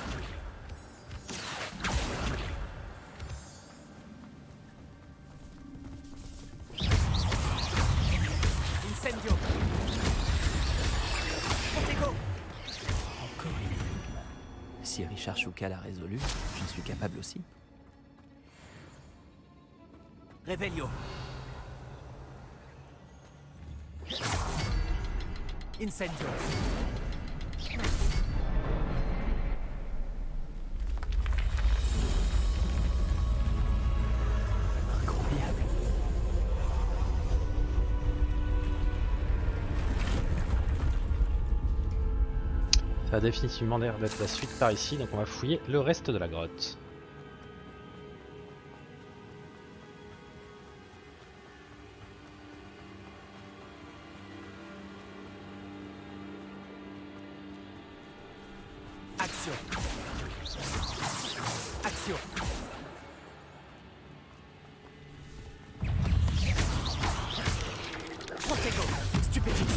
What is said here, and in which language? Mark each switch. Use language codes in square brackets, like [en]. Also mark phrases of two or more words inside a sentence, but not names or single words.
[fr] Incendio. Protego. Encore une énigme. Si Richard Shuka l'a résolu, j'en suis capable aussi. Revelio. Incendio. Incroyable. Ça a définitivement l'air d'être la suite par ici, donc on va fouiller le reste de la grotte. Action. Action. Protego. Stupéfixe.